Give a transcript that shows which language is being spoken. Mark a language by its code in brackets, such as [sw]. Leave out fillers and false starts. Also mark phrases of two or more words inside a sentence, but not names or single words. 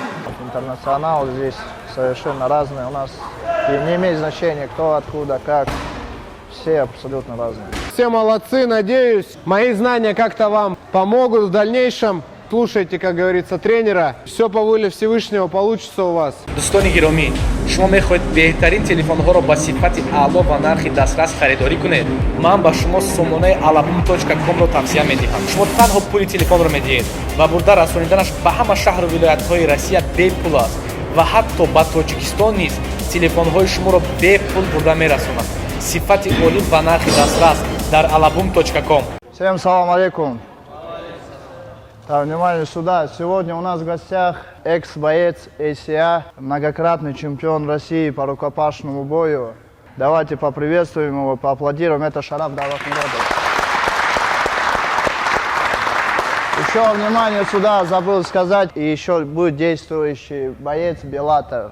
[ru] Интернационал здесь совершенно разные. У нас и не имеет значения, кто, откуда, как. Все абсолютно разные. Все молодцы, надеюсь, мои знания как-то вам помогут в дальнейшем. Слушайте, как говорится, тренера. Все по воле Всевышнего получится у вас. [fa] دوستان گرامی، شما میخواهید بهترین تلفن‌ها را با صفت اعلا و نرخ دسترس خریداری کنید. من به شما سامانه alabum.com را توصیه می‌دهم. شما تنها پول تلفن را می‌دهید و برده رسانیدنش به همه شهر و ولایت‌های روسیه بپول است و حتی به تاجیکستان نیز تلفن‌های شما را بپول برده می‌رساند. صفت عالی و نرخ دسترس در alabum.com. [ru] Всем [ar] سلام عليكم. [ru] Так, внимание сюда. Сегодня у нас в гостях экс-боец АСИА, многократный чемпион России по рукопашному бою. Давайте поприветствуем его, поаплодируем. Это Шараф Давлатмуродов. Еще внимание сюда, забыл сказать, и еще будет действующий боец Беллатор.